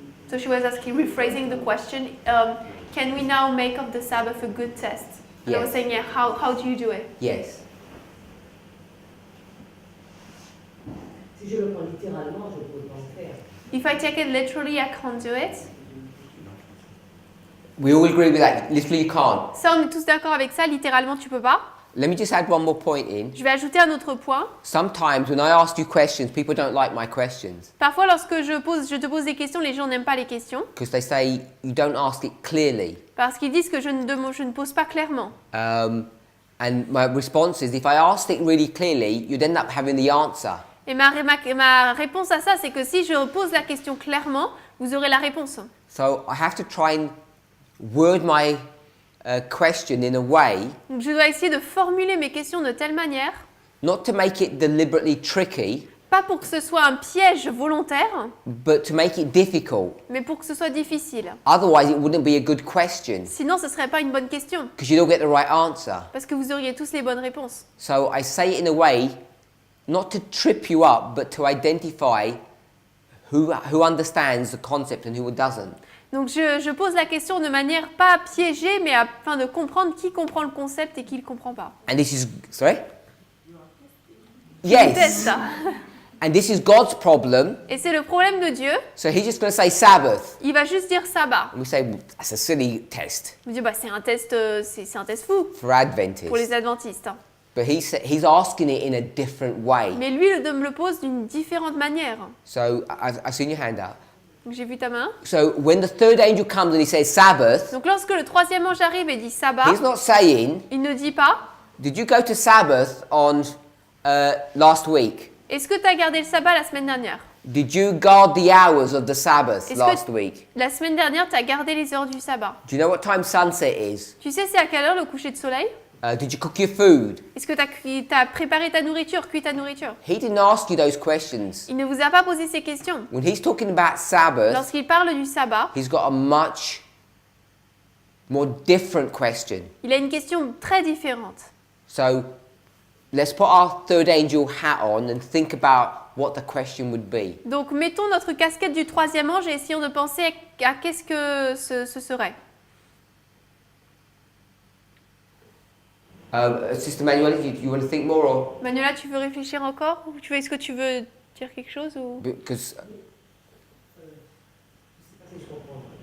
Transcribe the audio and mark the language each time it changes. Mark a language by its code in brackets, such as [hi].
[en] So she was asking, rephrasing the question, can we now make of the Sabbath a good test? And I was Yes. saying, yeah, how do you do it? Yes. [fr] Si je le prends littéralement, je ne peux pas en faire. [en] If I take it literally, I can't do it. We all agree with that. Literally, you can't. [fr] Ça, on est tous d'accord avec ça, littéralement, tu peux pas. [en] Let me just add one more point in. [fr] Je vais ajouter un autre point. [en] Sometimes when I ask you questions, people don't like my questions [fr] Parfois, lorsque je te pose des questions, les gens n'aiment pas les questions [en] because they say you don't ask it clearly. [fr] parce qu'ils disent que je ne pose pas clairement. [en] And my response is, if I asked it really clearly, you'd end up having the answer. [fr] Et ma réponse à ça, c'est que si je pose la question clairement, vous aurez la réponse. [en] So I have to try and word my question in a way, [fr] Donc, je dois essayer de formuler mes questions de telle manière, [en] not to make it deliberately tricky, [fr] pas pour que ce soit un piège volontaire, [en] but to make it difficult. [fr] mais pour que ce soit difficile. [en] Otherwise, it wouldn't be a good question [fr] Sinon, ce ne serait pas une bonne question, [en] because you don't get the right answer. [fr] parce que vous auriez tous les bonnes réponses. [en] So I say it in a way, not to trip you up, but to identify who understands the concept and who doesn't. [fr] Donc je pose la question de manière pas piégée, mais afin de comprendre qui comprend le concept et qui ne le comprend pas. [en] And this is, sorry? [fr] Je teste [en] Yes. [fr] ça. [en] And this is God's problem. [fr] Et c'est le problème de Dieu. [en] So he's just going to say Sabbath. [fr] Il va juste dire sabbat. [en] And we say, well, that's a silly test [fr] Je me dis, bah, c'est un test fou [en] for Adventists. [fr] pour les adventistes. [en] But he's asking it in a different way. [fr] Mais lui, me le pose d'une différente manière. [en] So I've seen your hand up. [fr] Donc j'ai vu ta main. [en] So when the third angel comes and he says Sabbath, [fr] Donc lorsque le troisième ange arrive et dit sabbat, [en] he's not saying, [fr] il ne dit pas, [en] did you go to Sabbath on last week? [fr] est-ce que tu as gardé le sabbat la semaine dernière? [en] Did you guard the hours of the Sabbath [fr] Est-ce [en] last [fr] que [en] week? [fr] la semaine dernière, tu as gardé les heures du sabbat? [en] Do you know what time sunset is? [fr] Tu sais c'est à quelle heure le coucher de soleil? [en] Did you cook your food? [fr] Est-ce que tu as préparé ta nourriture, cuit ta nourriture? [en] He didn't ask you those questions. [fr] Il ne vous a pas posé ces questions. [en] When he's talking about Sabbath, [fr] Lorsqu'il parle du sabbat, [en] he's got a much more different question. [fr] il a une question très différente. [en] So let's put our third angel hat on and think about what the question would be. [fr] Donc mettons notre casquette du troisième ange et essayons de penser à qu'est-ce que ce serait. [en] Sister Manuel, you want to think more or? [fr] Manuela, tu veux réfléchir encore ou est-ce que tu veux dire quelque chose ou... [en] Because [fr] Je sais pas si je comprends.